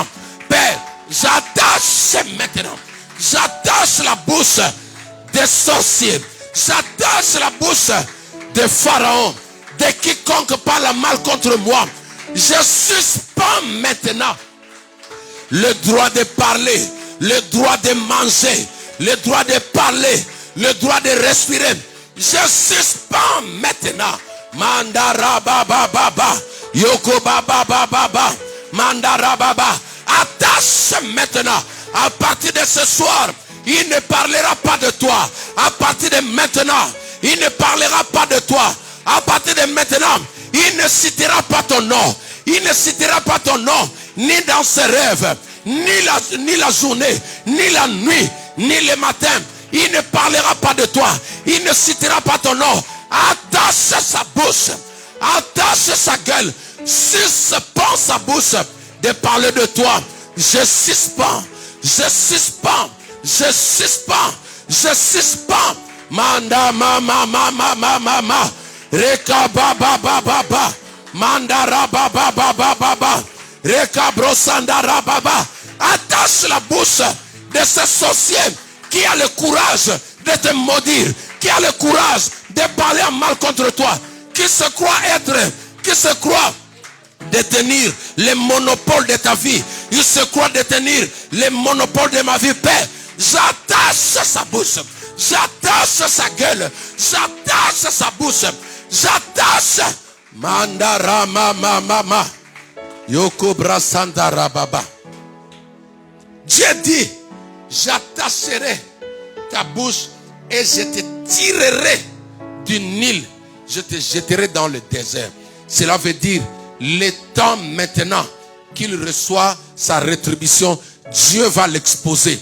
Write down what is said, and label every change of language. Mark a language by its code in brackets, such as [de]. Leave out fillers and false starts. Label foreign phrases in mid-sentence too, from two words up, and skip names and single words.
[fr] Père, j'attache maintenant. J'attache la bouche des sorciers, J'attache la bouche de Pharaon, de quiconque parle mal contre moi. Je suspends maintenant le droit de parler, le droit de manger, le droit de parler, le droit de respirer. Je suspends maintenant. Mandara baba baba, yoko baba baba baba, mandara baba. Attache maintenant. À partir de ce soir, il ne parlera pas de toi. À partir de maintenant, il ne parlera pas de toi. À partir de maintenant, il ne citera pas ton nom. Il ne citera pas ton nom, ni dans ses rêves, ni la journée, ni la nuit, ni le matin. Il ne parlera pas de toi. Il ne citera pas ton nom. Attache sa bouche. Attache sa gueule. Suspends sa bouche de parler de toi. Je suspends. Je suspends. Je suspends. Je suspends. Manda mama mama mama mama. Reka baba baba baba. Mandara baba baba baba. Reka brosandara baba. Attache la bouche de ce sorcier qui a le courage de te maudire, qui a le courage de parler mal contre toi, qui se croit détenir le monopole de ta vie, il se croit détenir le monopole de ma vie, Père. J'attache sa bouche, j'attache sa gueule, j'attache sa bouche, j'attache. Mandara mama mama, yoko brasandara baba. Dieu dit, j'attacherai ta bouche et je te tirerai du Nil. Je te jetterai dans le désert. Cela veut dire, le temps maintenant qu'il reçoit sa rétribution, Dieu va l'exposer.